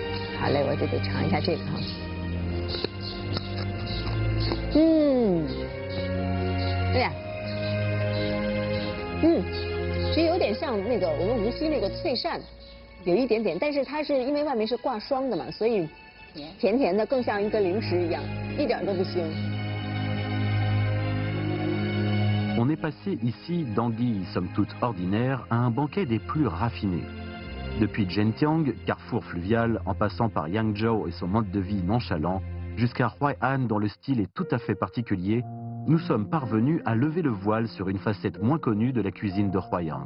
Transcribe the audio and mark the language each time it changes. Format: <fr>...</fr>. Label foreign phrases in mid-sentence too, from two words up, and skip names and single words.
<zh>好嘞，我就得尝一下这个哈。哎呀，其实有点像那个我们无锡那个脆鳝，有一点点，但是它是因为外面是挂霜的嘛，所以甜甜的，更像一个零食一样，一点都不腥。</zh> <fr>On est passé ici d'anguilles somme toute ordinaires à un banquet des plus raffinés. Depuis Zhentiang, carrefour fluvial, en passant par Yangzhou et son mode de vie nonchalant, jusqu'à Huai An dont le style est tout à fait particulier, nous sommes parvenus à lever le voile sur une facette moins connue de la cuisine de Huaiyang.</fr>